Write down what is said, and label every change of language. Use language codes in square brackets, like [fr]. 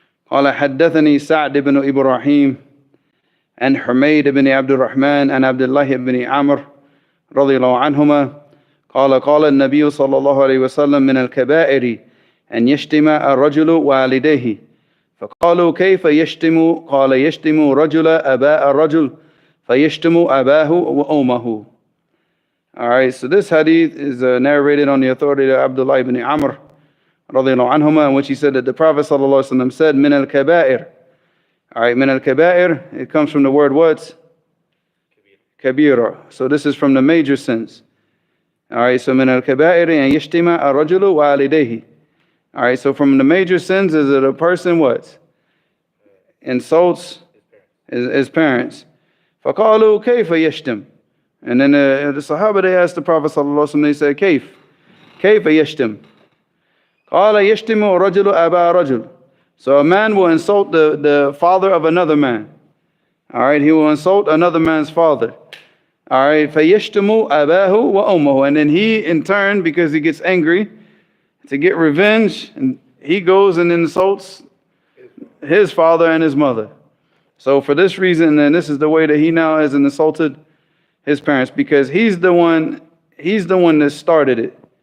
[ar] قال حدثني سعد بن إبراهيم عن حميد بن عبد الرحمن عن عبد الله بن عمرو رضي الله عنهما قال النبي صلى الله عليه وسلم من الكبائر أن يشتم الرجل والديه فقالوا كيف يشتم قال يشتم رجل أباء الرجل فيشتم أباه وأمه. [en] All right, so this hadith is narrated on the authority of Abdullah ibn Amr رضي الله عنهما, in which he said that the Prophet صلى الله عليه وسلم said [ar] من الكبائر. [en] All right, [ar] من الكبائر, [en] it comes from the word what? Kabira. So this is from the major sins. All right, so [ar] من الكبائر أن يشتم الرجل والديه. [en] All right, so from the major sins is that a person what? Insults his parents. [ar] فقالوا كيف يشتم. [en] And then the Sahaba, they asked the Prophet صلى الله عليه وسلم, they said [ar] كيف يشتم. قال يشتم رجل أبا رجل. [en] So a man will insult the father of another man. All right, he will insult another man's father. All right, [ar] فَيَشْتُمُ أَبَاهُ وَأُمَّهُ. [en] And then he, in turn, because he gets angry, to get revenge, and he goes and insults his father and his mother. So for this reason, and this is the way that he now has insulted his parents, because he's the one that started it.